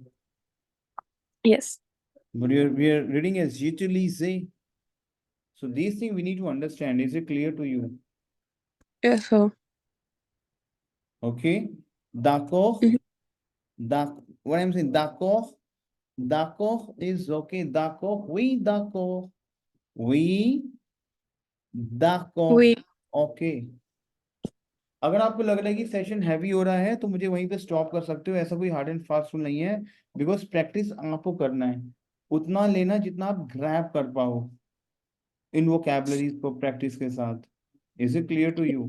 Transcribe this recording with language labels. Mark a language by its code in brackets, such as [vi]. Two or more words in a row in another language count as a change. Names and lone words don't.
[en] Yes. But we are reading as utilize. So these things we need to understand. Is it clear to you? Yes. So. Okay. D'accord. Mhm. What I'm saying, [fr] d'accord. D'accord is okay. D'accord. Oui, d'accord. Oui, d'accord. [en] We. Okay. [hi] अगर आपको लग रहा है कि [en] session heavy [hi] हो रहा है तो मुझे वहीं पे स्टॉप कर सकते हो. ऐसा कोई [en] hard and fast rule [hi] नहीं है. [en] because practice [hi] आपको करना है. उतना लेना जितना आप ग्रैब कर पाओ इन वोकैबुलरीज को प्रैक्टिस के साथ. [en] Is it clear to you?